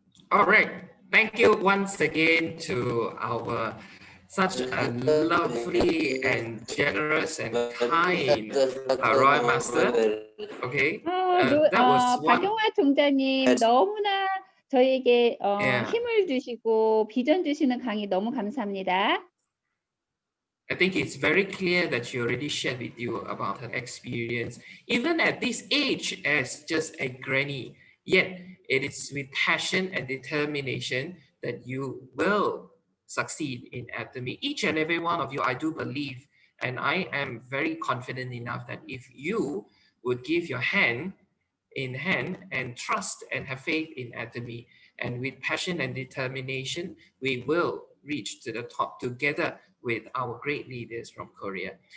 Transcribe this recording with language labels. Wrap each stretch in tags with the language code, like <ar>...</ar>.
<en>All right. Thank you once again to our such a lovely and generous and kind Royal Master. Okay. That was one.</en> <ko>박용화 총장님 너무나 저희에게</ko> <en>Yeah.</en> <ko>힘을 주시고 비전 주시는 강의 너무 감사합니다.</ko> <en>I think it's very clear that she already shared with you about her experience, even at this age as just a granny. Yet it is with passion and determination that you will succeed in Atomy. Each and every one of you, I do believe, and I am very confident enough that if you would give your hand in hand and trust and have faith in Atomy, and with passion and determination, we will reach to the top together with our great leaders from Korea.</en>